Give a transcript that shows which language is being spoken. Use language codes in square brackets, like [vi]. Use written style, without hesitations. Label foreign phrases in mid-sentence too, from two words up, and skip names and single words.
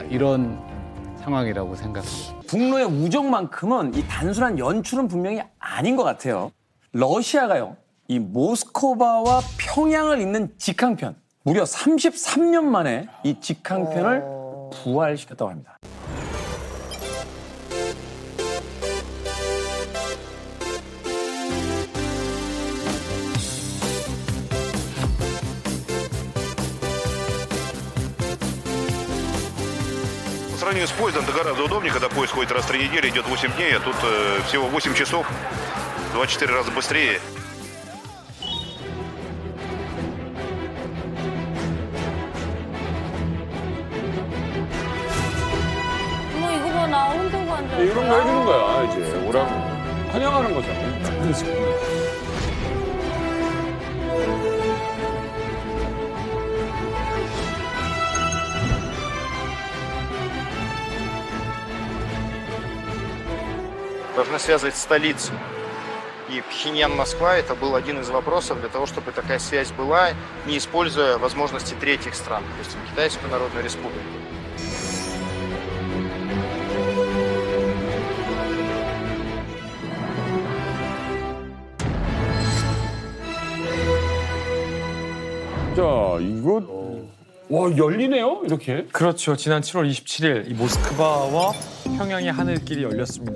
[ko] 이런 상황이라고 생각합니다. 북러의 우정만큼은 이 단순한 연출은 분명히 아닌 것 같아요. 러시아가요, 이 모스크바와 평양을 잇는 직항편, 무려 33년 만에 이 직항편을 부활시켰다고 합니다. [ru] По сравнению с поездом, это гораздо удобнее, когда поезд ходит раз в 3 недели, идет 8 дней, а тут всего 8 часов, 24 раза быстрее. [ko] 뭐 이거 봐, 나 흔들고 앉아. 이런 거 해주는 거야, 이제. 오라고. 환영하는 거잖아요. [ru] Должны связывать столицу. И Пхеньян-Москва – это был один из вопросов для того, чтобы такая связь была, не используя возможности третьих стран, допустим, Китайскую Народную Республику. [ko] 자, 이거 와 열리네요, 이렇게. 그렇죠. 지난 7월 27일 이 모스크바와 평양의 하늘길이 열렸습니다.